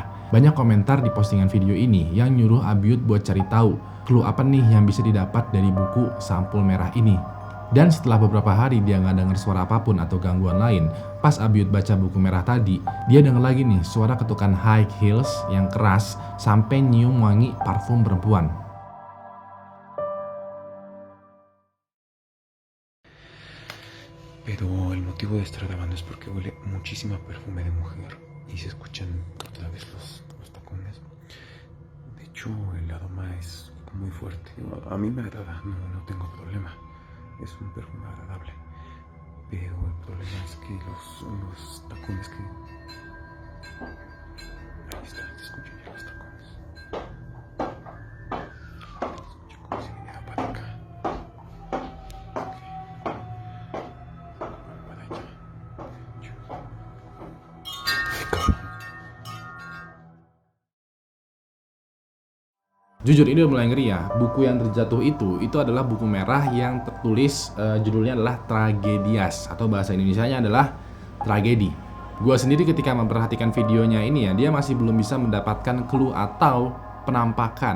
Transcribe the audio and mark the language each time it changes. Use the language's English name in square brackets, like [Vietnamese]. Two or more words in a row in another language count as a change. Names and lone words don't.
[Indonesian] Banyak komentar di postingan video ini yang nyuruh Abiyut buat cari tahu clue apa nih yang bisa didapat dari buku sampul merah ini. Dan setelah beberapa hari dia nggak dengar suara apapun atau gangguan lain, pas Abiyut baca buku merah tadi, dia dengar lagi nih suara ketukan [English] high heels [Indonesian] yang keras sampai nyium wangi parfum perempuan. [Spanish] Pero el motivo de estar grabando es porque huele muchísima perfume de mujer y se escuchan otra vez los tacones. De hecho, el aroma es muy fuerte. A mí me agrada, no tengo problema. Es un perfume agradable. Pero el problema es que los tacones que... Ahí está, se escuchan ya los tacones. Se escucha como si viniera para acá. Para allá. Ay, cabrón. [Indonesian] Jujur ini udah mulai ngeri ya. Buku yang terjatuh itu adalah buku merah yang tertulis judulnya adalah Tragedias atau bahasa Indonesianya adalah tragedi. Gua sendiri ketika memperhatikan videonya ini ya, dia masih belum bisa mendapatkan clue atau penampakan.